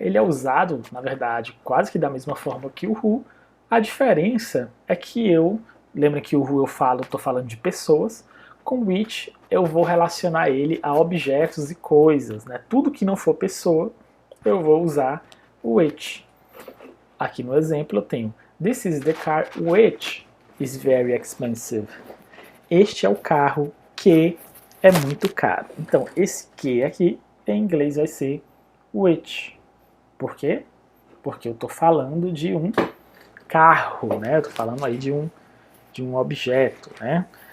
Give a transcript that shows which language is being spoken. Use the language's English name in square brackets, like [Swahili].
[Portuguese] Ele é usado, na verdade, quase que da mesma forma que o who. A diferença é que lembra que o who estou falando de pessoas, com which eu vou relacionar ele a objetos e coisas, né? Tudo que não for pessoa, eu vou usar o which. Aqui no exemplo eu tenho [English] This is the car which is very expensive. [Portuguese] Este é o carro que é muito caro. Então, esse que aqui, em inglês, vai ser which. Por quê? Porque eu estou falando de um carro, né? Eu estou falando aí de um objeto, né?